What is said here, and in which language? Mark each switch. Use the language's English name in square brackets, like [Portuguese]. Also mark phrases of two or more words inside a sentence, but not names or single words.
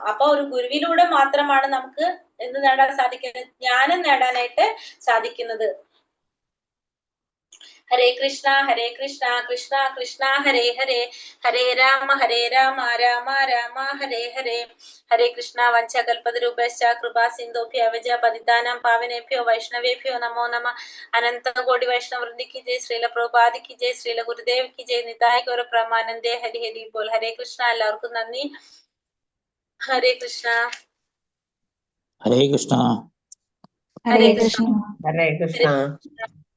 [Malayalam] അപ്പൊ ഒരു ഗുരുവിലൂടെ മാത്രമാണ് നമുക്ക് എന്ത് നേടാൻ സാധിക്കുന്നത്? ജ്ഞാനം നേടാനായിട്ട് സാധിക്കുന്നത്. [Sanskrit] ഹരേ കൃഷ്ണ കൃഷ്ണ കൃഷ്ണ ഹരേ ഹരേ, ഹരേ രാമ രാമ രാമ ഹരേ ഹരേ. ഹരേ കൃഷ്ണ. വഞ്ചകൽപതരൂപശ്ച കൃപാ സിന്ധുഭ്യവച പതിതാനാം പാവനേഭ്യോ വൈഷ്ണവേഭ്യോ നമോ നമ. അനന്ത കോടി വൈഷ്ണവൃന്ദി [Hindi] की जय, [Sanskrit] ശ്രീല പ്രഭുപാദി [Hindi] की जय, [Sanskrit] ശ്രീല ഗുരുദേവ് [Hindi] की जय, [Sanskrit] നിതായ് ഗൗര പ്രമാനന്ദേ. ഹരി ഹരി ബോൽ. ഹരേ കൃഷ്ണ. [Malayalam] എല്ലാവർക്കും നന്ദി. [Sanskrit] ഹരേ കൃഷ്ണ. ഹരേ കൃഷ്ണ. ഹരേ കൃഷ്ണ. ഹരേ കൃഷ്ണ.